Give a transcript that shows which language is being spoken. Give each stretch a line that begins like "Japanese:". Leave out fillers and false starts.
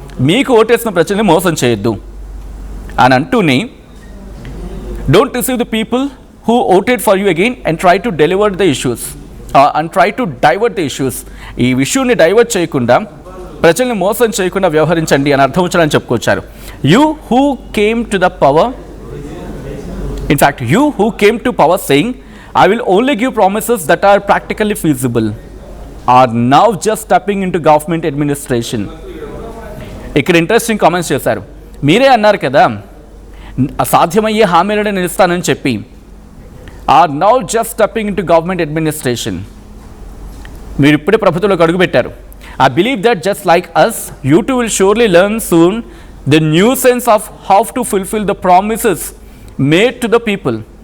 Telugu: మీకు ఓటేసిన ప్రజల్ని మోసం చేయొద్దు అని అంటూనే
English: Don't receive the people who voted for you again and try to deliver the issues and try to divert the issues.
Telugu: ఈ ఇష్యూని డైవర్ట్ చేయకుండా, ప్రజల్ని మోసం చేయకుండా వ్యవహరించండి అని అర్థం వచ్చారని చెప్పుకొచ్చారు.
English: You who came to the power, in fact, you who came to power saying, I will only give promises that are practically feasible, are now just stepping into government administration.
Telugu: ఇక్కడ ఇంట్రెస్టింగ్ కామెంట్స్ చేశారు. మీరే అన్నారు కదా అసాధ్యమయ్యే హామీలను నేను ఇస్తానని చెప్పి,
English: Are now just stepping into government administration.
Telugu: మీరు ఇప్పుడే ప్రభుత్వంలోకి అడుగుపెట్టారు.
English: I believe that just like us you too will surely learn soon the new sense of how to fulfil the promises made to the people.